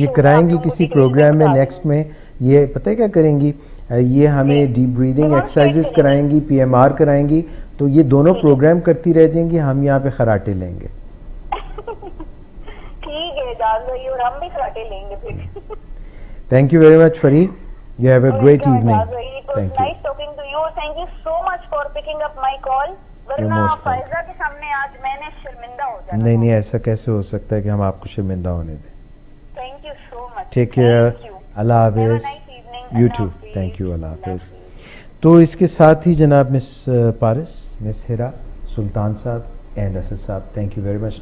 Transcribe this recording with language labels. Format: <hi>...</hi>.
<ur>یہ کرائیں گی کسی پروگرام میں نیکسٹ میں. یہ پتہ ہے کیا کریں گی, یہ ہمیں ڈیپ بریدنگ ایکسرسائزز کرائیں گی, PMR کرائیں گی, تو یہ دونوں پروگرام کرتی رہ جائیں گی, ہم یہاں پہ خراٹے لیں گے. ٹھیک ہے جاز بھائی, اور ہم بھی خراٹے لیں گے پھر.</ur> <en>Thank you very much Farid, you have a great evening. Thank you. Nice talking to you. Thank you so much for picking up my call.</en> <ur>ورنہ فائزہ کے سامنے آج میں نے شرمندہ ہو جانا. نہیں نہیں, ایسا کیسے ہو سکتا ہے کہ ہم آپ کو شرمندہ ہونے دیں.</ur> <en>Thank you so much. Take care. اللہ حافظ. You too. Thank you. اللہ حافظ.</en> <ur>تو اس کے ساتھ ہی جناب مس پارس, مس ہیرا, سلطان صاحب اینڈ اسد صاحب,</ur> <en>Thank you very much.</en>